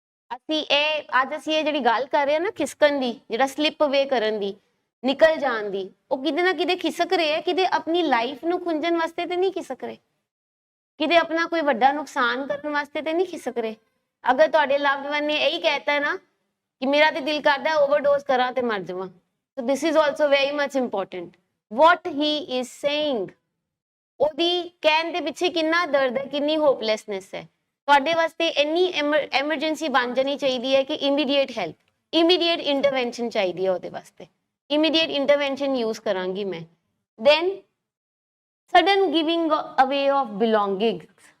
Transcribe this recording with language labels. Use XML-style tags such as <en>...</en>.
<pa>ਅਸੀਂ ਇਹ ਜਿਹੜੀ ਗੱਲ ਕਰ ਰਹੇ ਹਾਂ ਨਾ ਖਿਸਕਣ ਦੀ, ਜਿਹੜਾ ਸਲਿਪ ਅਵੇ ਕਰਨ ਦੀ, ਨਿਕਲ ਜਾਣ ਦੀ, ਉਹ ਕਿਤੇ ਨਾ ਕਿਤੇ ਖਿਸਕ ਰਹੇ ਹੈ, ਕਿਤੇ ਆਪਣੀ ਲਾਈਫ ਨੂੰ ਖੁੰਝਣ ਵਾਸਤੇ ਤੇ ਨਹੀਂ ਖਿਸਕ ਰਹੇ, ਕਿਤੇ ਆਪਣਾ ਕੋਈ ਵੱਡਾ ਨੁਕਸਾਨ ਕਰਨ ਵਾਸਤੇ ਤੇ ਨਹੀਂ ਖਿਸਕ ਰਹੇ। ਅਗਰ ਤੁਹਾਡੇ ਲਵਡ ਵਨ ਨੇ ਇਹੀ ਕਹਿਤਾ ਨਾ ਕਿ ਮੇਰਾ ਤੇ ਦਿਲ ਕਰਦਾ ਓਵਰਡੋਜ਼ ਕਰਾਂ ਤੇ ਮਰ ਜਾਵਾਂ,</pa> <en>So this is also very much important. What he is saying,</en> <pa>ਉਹਦੀ ਕਹਿਣ ਦੇ ਪਿੱਛੇ ਕਿੰਨਾ ਦਰਦ ਹੈ, ਕਿੰਨੀ ਹੋਪਲੈਸਨੈਸ ਹੈ। ਤੁਹਾਡੇ ਵਾਸਤੇ ਇੰਨੀ ਐਮਰਜੈਂਸੀ ਬਣ ਜਾਣੀ ਚਾਹੀਦੀ ਹੈ ਕਿ ਇਮੀਡੀਏਟ ਹੈਲਪ, ਇਮੀਡੀਏਟ ਇੰਟਰਵੈਂਸ਼ਨ ਚਾਹੀਦੀ ਹੈ ਉਹਦੇ ਵਾਸਤੇ। ਇਮੀਡੀਏਟ ਇੰਟਰਵੈਂਸ਼ਨ ਯੂਜ਼ ਕਰਾਂਗੀ ਮੈਂ।</pa> <en>Then sudden giving away of belongings.</en>